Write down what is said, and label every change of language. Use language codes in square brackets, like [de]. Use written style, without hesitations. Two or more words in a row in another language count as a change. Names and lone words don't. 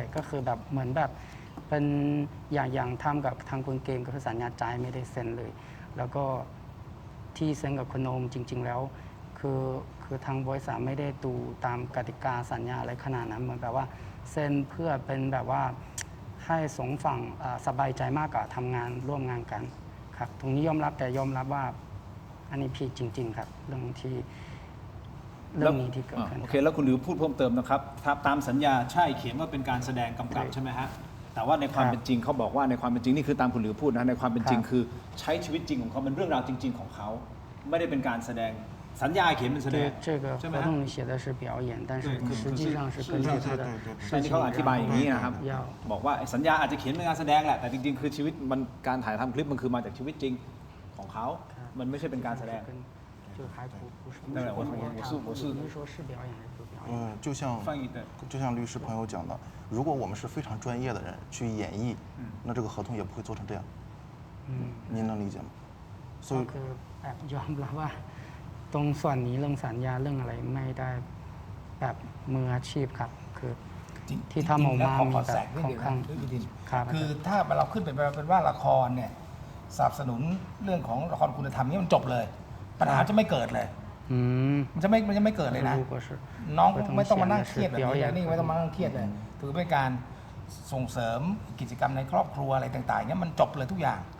[th] ก็คือแบบเหมือนแบบเป็นอย่างทำกับทางคุณเกมก็คือสัญญาใจไม่ได้เซ็นเลย แล้วก็ที่เซ็นกับคุณโอมจริง ๆ แล้วคือทางบริษัทไม่ได้ดูตามกติกาสัญญาอะไรขนาดนั้นเหมือนแบบว่าเซ็นเพื่อเป็นแบบว่าให้สองฝั่งสบายใจมากกว่าทำงานร่วมงานกันครับตรงนี้ยอมรับแต่ยอมรับว่าอันนี้ผิดจริง ๆ ครับเรื่องนี้ที่เกิดขึ้น โอเคแล้วคุณหลิวพูดเพิ่มเติมนะครับตามสัญญาใช่เขียนว่าเป็นการแสดงกำกับใช่ไหมฮะแต่ว่าในความเป็นจริงเขาบอกว่าในความเป็นจริงนี่คือตามคุณหลิวพูดนะในความเป็นจริงคือใช้ชีวิตจริงของเขาเป็นเรื่องราวจริง ๆ ของเขาไม่ได้เป็นการแสดงสัญญาเขียนเป็นแสดง [zh] 这个合同里写的是表演但是实际上是根据他的 [th] ใช่ที่เขาอธิบายอย่างนี้นะครับ [zh] 要 [th] บอกว่าสัญญาอาจจะเขียนเป็นการแสดงแหละแต่จริงๆคือชีวิตมันการถ่ายทำคลิปมันคือมาจากชีวิตจริงของเขามันไม่ใช่เป็นการแสดง [zh] 就还不是当然我是您说是表演还是不表演就像律师朋友讲的，如果我们是非常专业的人去演绎，那这个合同也不会做成这样。您能理解吗？所以 [th] ก็คือแบบยอมรับว่าตรงส่วนนี้เรื่องสัญญาเรื่องอะไรไม่ได้แบบมืออาชีพครับคือที่ทำออกมามีแบบค่อนข้างครับ คือถ้าเราขึ้นเป็นว่าละครเนี่ยสนับสนุนเรื่องของละครคุณธรรมนี่มันจบเลย ปัญหาจะไม่เกิดเลยมันจะไม่เกิดเลยนะน้องไม่ต้องมานั่งเครียดแบบนี้เลยนี่ไม่ต้องมานั่งเครียดเลยถือเป็นการส่งเสริมกิจกรรมในครอบครัวอะไรต่างๆเนี่ยมันจบเลยทุกอย่าง